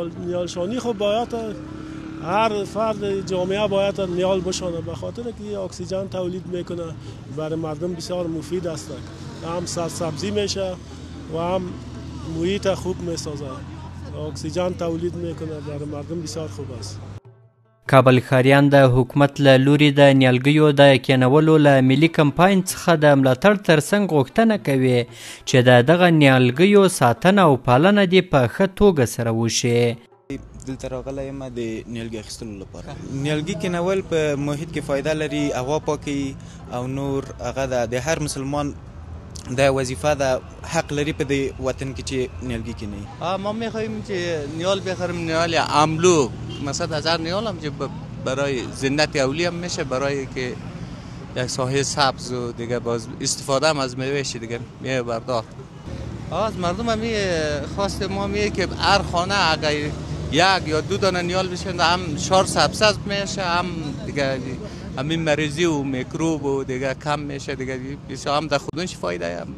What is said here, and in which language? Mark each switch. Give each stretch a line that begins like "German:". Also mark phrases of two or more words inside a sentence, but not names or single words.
Persian: نیالشانی خب باید هر فرد جامعه باید نیال بشانه، به خاطر که اکسیژن تولید میکنه، برای مردم بسیار مفید است. هم سرسبزی میشه و هم محیط خوب میسازه. اکسیژن تولید میکنه، برای مردم بسیار خوب است.
Pashto: کابل ښاریان د حکومت له لوري د نیالګیو د کینولو له ملي کمپاین څخه د ملاتړ ترڅنګ غوښتنه کوي چې د دغه نیالګیو ساتنه او پالنه دې په ښه توګه سره وشي. دلته راغلی یم د نیالګي اخیستلو لپاره. نیالګي کینول په محیط کې فایده لري، هوا پاکوي او نور هغه د هر مسلمان دا وظیفه ده، حق لري په دې وطن کې چې نیالګي کینی.
Persian: ما میخواهیم که نیال بخریم، نیال املو مثلا 1000 نیال هم که برای زینت اولی هم میشه، برای که یک ساحه سبز و دیگه باز استفاده هم از میوه شه دیگه میوه بردار. از مردم هم خواست ما میگه که هر خانه اگر 1 یا 2 دانه نیال بشه هم شار سبز میشه، هم دیگه همین مریضی و میکروب و دیگه کم میشه دیگه، بسیار هم در خودش فایده هم.